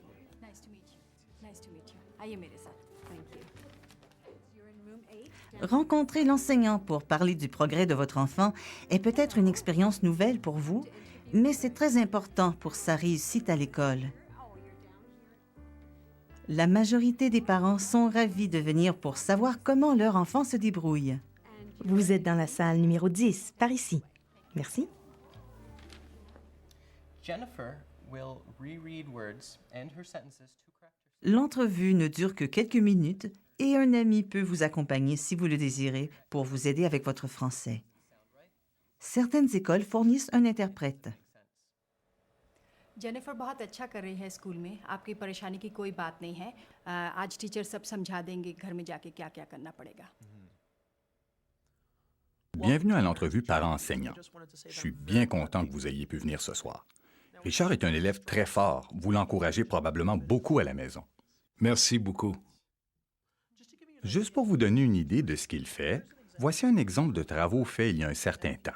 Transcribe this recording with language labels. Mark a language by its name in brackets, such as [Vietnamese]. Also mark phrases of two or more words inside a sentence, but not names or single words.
[French] Rencontrer l'enseignant pour parler du progrès de votre enfant est peut-être une expérience nouvelle pour vous, mais c'est très important pour sa réussite à l'école. La majorité des parents sont ravis de venir pour savoir comment leur enfant se débrouille. Vous êtes dans la salle numéro 10, par ici. Merci. [English] Jennifer will reread words and her sentences to correct her... [French] L'entrevue ne dure que quelques minutes et un ami peut vous accompagner si vous le désirez pour vous aider avec votre français. Certaines écoles fournissent un interprète. [Hindi] जेनिफर बहुत अच्छा कर रही है स्कूल में आपकी परेशानी की कोई बात नहीं है आज टीचर सब समझा देंगे घर में जाके क्या-क्या करना पड़ेगा [French] Bienvenue à l'entrevue parents-enseignants. Je suis bien content que vous ayez pu venir ce soir. Richard est un élève très fort. Vous l'encouragez probablement beaucoup à la maison. Merci beaucoup. Juste pour vous donner une idée de ce qu'il fait, voici un exemple de travaux faits il y a un certain temps.